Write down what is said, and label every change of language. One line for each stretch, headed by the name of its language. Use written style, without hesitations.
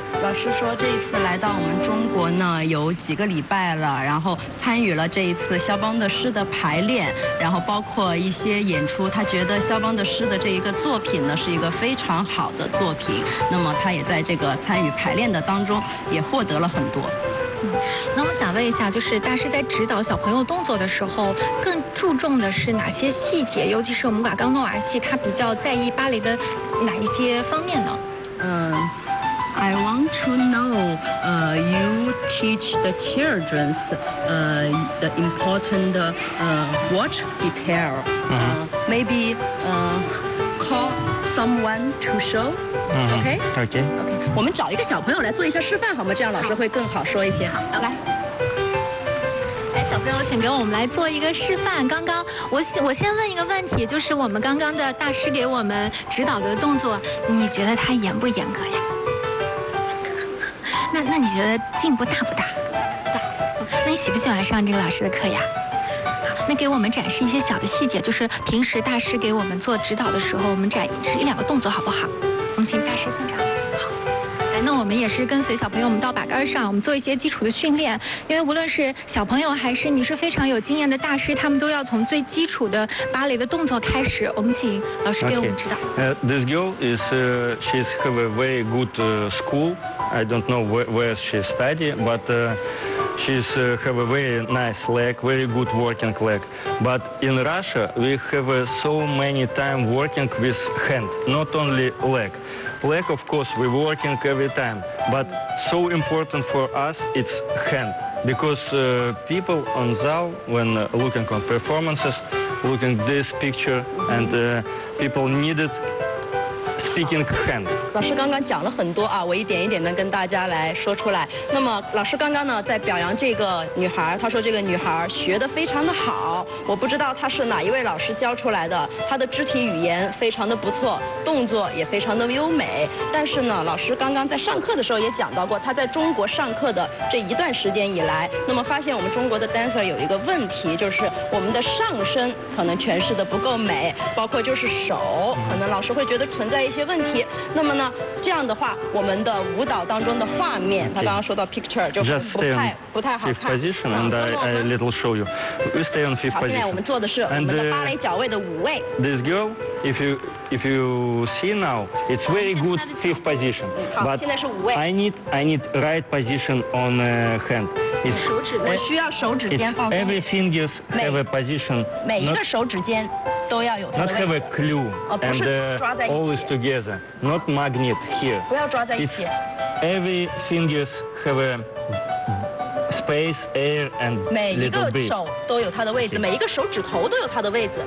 Chinese: 老师说这一次来到我们中国呢有几个礼拜了，然后参与了这一次肖邦的诗的排练，然后包括一些演出，他觉得肖邦的诗的这一个作品呢是一个非常好的作品，那么他也在这个参与排练的当中也获得了很多。那我想问一下，就是大师在指导小朋友动作的时候更注重的是哪些细节，尤其是我们瓦冈诺娃戏他比较在意芭蕾的哪一些方面呢？
English: I want to know you teach the children the important watch detail. Maybe call someone to show. Okay.
Chinese: 我们找一个小朋友来做一下示范好吗？这样老师会更好说一些。好，来，小朋友。没有请给我们来做一个示范。刚刚我先问一个问题，就是我们刚刚的大师给我们指导的动作，你觉得他严不严格呀？那你觉得进步大不大？大。那你喜不喜欢上这个老师的课呀？那给我们展示一些小的细节，就是平时大师给我们做指导的时候，我们展示一两个动作好不好？我们请大师现场。那我们也是跟随小朋友们到把杆上，我们做一些基础的训练，因为无论是小朋友还是你是非常有经验的大师，他们都要从最基础的芭蕾的动作开始。我们请老师给我们指导。
English: This girl is she's have a very good school. I don't know where she study, but she's have a very nice leg, very good working leg. But in Russia we have so many time working with hand, not only leg. Leg, of course, we're working every time, but so important for us it's hand, because people on Zal, when looking on performances, looking this picture, and people needed speaking hand.
Chinese: 老师刚刚讲了很多啊，我一点一点的跟大家来说出来。那么老师刚刚呢在表扬这个女孩，她说这个女孩学得非常的好，我不知道她是哪一位老师教出来的，她的肢体语言非常的不错，动作也非常的优美。但是呢，老师刚刚在上课的时候也讲到过，她在中国上课的这一段时间以来，那么发现我们中国的 dancer 有一个问题，就是我们的上身可能诠释得不够美，包括就是手可能老师会觉得存在一些问题。那么呢，这样的话我们的舞蹈当中的画面，他刚刚说到 picture 就不太好看。
English: Fifth position and I little show you. We stay on fifth position.
Chinese: 现在我们做的是我们的芭蕾脚位的五位。
English: This girl, if you see now, it's very good fifth position.
Chinese: 好，现在是五位。
English: I need right position on hand.
Chinese: It's 手指，我需要手指尖放松。
English: Every fingers have a position.
Chinese: 每一个手指尖都要有它的位置。
English: Not have a clue and always together, not magnet here.
Chinese: 不要抓在一起。
English: Every fingers have a space, air and little bit.
Chinese: 每一个手都有它的位置，每一个手指头都有它的位置。